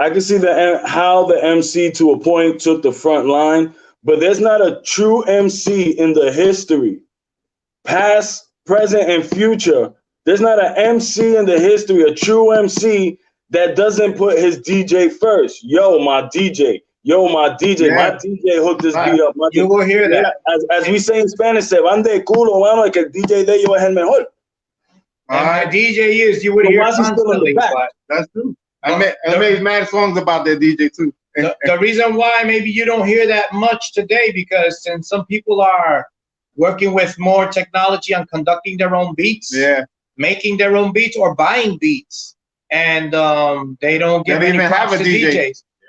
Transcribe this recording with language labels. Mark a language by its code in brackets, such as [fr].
[en] I can see how the MC to a point took the front line, but there's not a true MC in the history, past, present, and future. There's not an MC in the history, a true MC that doesn't put his DJ first. Yo, my DJ. My DJ hooked this beat up. You will hear that. As we say in Spanish, [es] se van de culo, mano, que el DJ de ellos es el mejor. [en] And DJ is, you would hear constantly. That's true. I made mad songs about that DJ too. The reason why maybe you don't hear that much today, because since some people are working with more technology on conducting their own beats, making their own beats or buying beats, and they don't give any props to DJs.